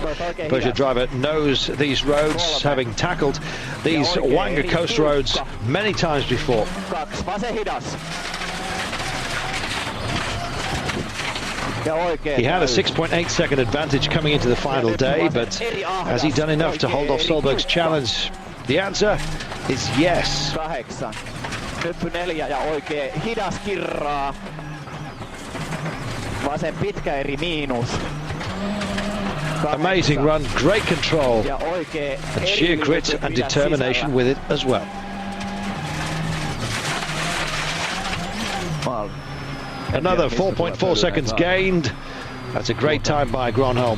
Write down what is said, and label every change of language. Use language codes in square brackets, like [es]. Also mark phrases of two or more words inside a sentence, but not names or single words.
[en] The Peugeot driver knows these roads, having tackled these Wanga coast roads many times before. He had a 6.8 second advantage coming into the final day, but has he done enough to hold off Solberg's challenge? The answer is yes. [fi] Hyppy 4 ja oikein hidas kirraa. Vasen pitkä eri miinus. [en] Amazing run, great control, and sheer grit and determination with it as well. Another 4.4 seconds gained. That's a great time by Gronholm.